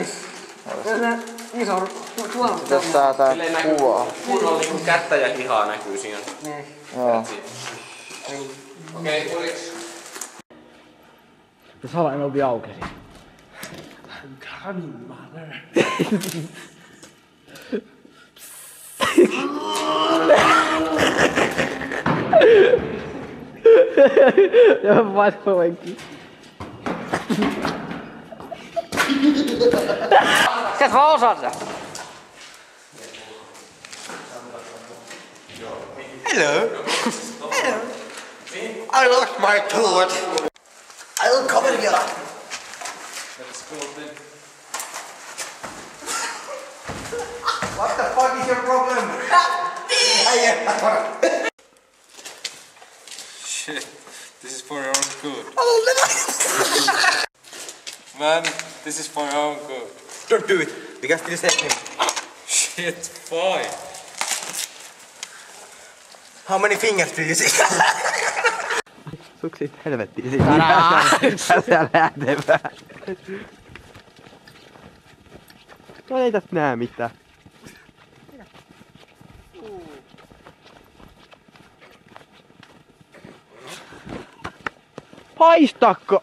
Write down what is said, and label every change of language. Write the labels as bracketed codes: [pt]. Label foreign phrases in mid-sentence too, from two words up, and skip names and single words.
[fi] Se on iso tuolla. Tässä tää kuvaa. Kunnolla niinku kättä ja hihaa näkyy siinä. Niin. Joo. Okei, tuliks? Se salainen ovi aukesi. [sv] Jag var på väg. Ska ta oss alltså. [en] Hello! Hello! I lost my tooth! I'll cover you! What the fuck is your problem? Shit, this is for your own good. Man, this is for your own good. Don't do it! We can still save him. Shit, fine. How many fingers do you see? [fi] Suksit helvettiin siitä. Tässä lähtevää. No ei tästä näe mitään. Haistakko?